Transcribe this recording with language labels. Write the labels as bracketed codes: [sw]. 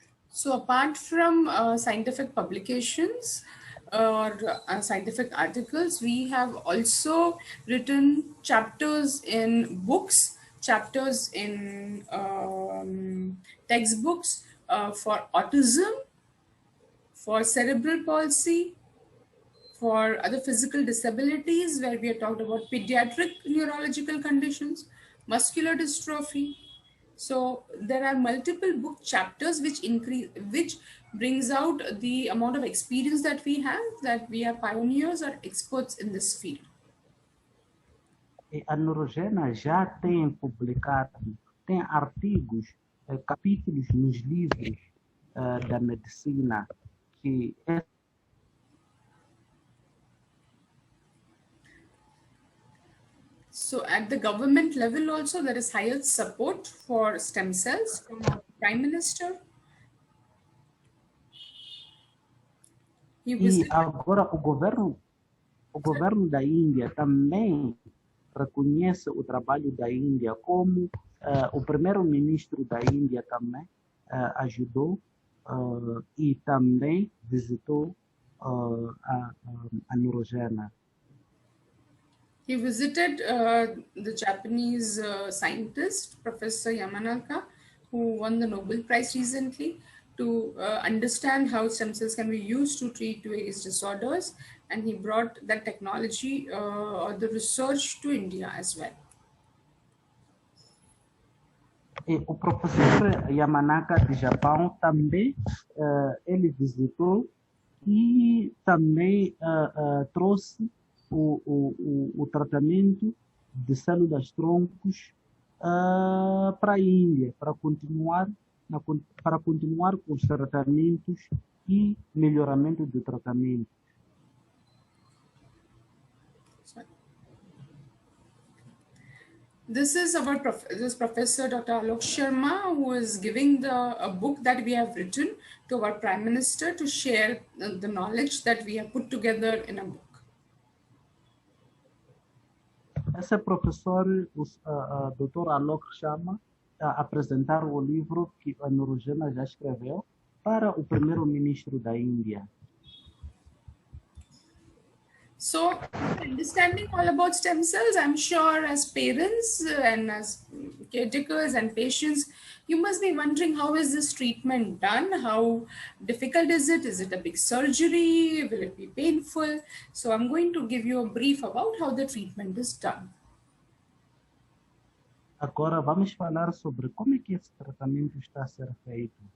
[en] So apart from scientific publications or scientific articles, we have also written chapters in books, chapters in textbooks for autism, for cerebral palsy, for other physical disabilities, where we are talked about pediatric neurological conditions, muscular dystrophy. So there are multiple book chapters which brings out the amount of experience that we have, that we are pioneers or experts in this field. [pt] A Neurogena já tem publicado, tem artigos, capítulos nos livros da medicina que [en] So at the government level also, there is higher support for stem cells from our Prime Minister. [pt] E agora o governo da Índia também reconhece o trabalho da Índia, como o primeiro-ministro da Índia também ajudou e também visitou a Neurogena. [en] He visited the Japanese scientist, Professor Yamanaka, who won the Nobel Prize recently, to understand how stem cells can be used to treat various disorders. And he brought that technology or the research to India as well. [pt] E o professor Yamanaka de Japão também ele visitou e também trouxe o tratamento de células troncos para a Índia, para continuar com os tratamentos e melhoramento do tratamento. [en] This is our this Professor Dr. Alok Sharma, who is giving a book that we have written to our Prime Minister to share the knowledge that we have put together in a book. [pt] Esse professor, o Dr. Alok Sharma, apresentar o livro que a Neurogena já escreveu para o primeiro-ministro da Índia. [en] So, understanding all about stem cells, I'm sure as parents and as caretakers and patients, you must be wondering, how is this treatment done? How difficult is it? Is it a big surgery? Will it be painful? So I'm going to give you a brief about how the treatment is done. [pt] Agora vamos falar sobre como é que esse tratamento está a ser feito.